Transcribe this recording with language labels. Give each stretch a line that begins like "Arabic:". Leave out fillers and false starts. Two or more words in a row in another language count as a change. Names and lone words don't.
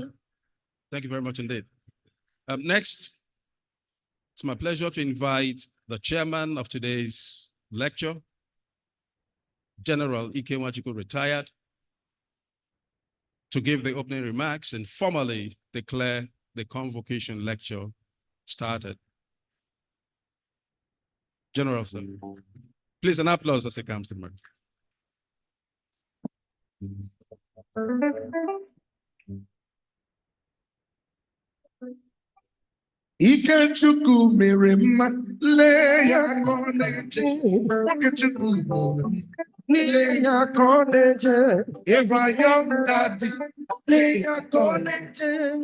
English: Thank you very much indeed. Next, it's my pleasure to invite the chairman of today's lecture, General Ike Nwachukwu, retired, to give the opening remarks and formally declare the convocation lecture started. General, sir, please an applause as he comes to me.
Igbo: Ikechukwu mere mma lee ya ka ọ na-eje. Ikechukwu lee ya ka ọ na-eje.
English: If I young daddy,
Igbo: lee ya ka ọ na-eje.